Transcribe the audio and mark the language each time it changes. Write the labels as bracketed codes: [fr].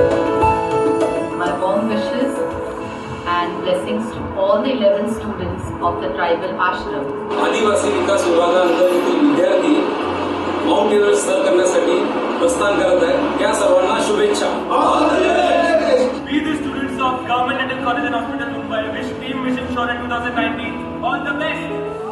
[en] My warm wishes and blessings to all the 11 students of the tribal ashram. [mr] आदिवासी विकास विभागाअंतर्गत विद्यार्थी mount Everest sir करण्यासाठी प्रस्थान करत आहेत. या सर्वांना शुभेच्छा. [en] We the students of Government Dental College and Hospital Mumbai wish Team Mission Shaurya 2019 all the best.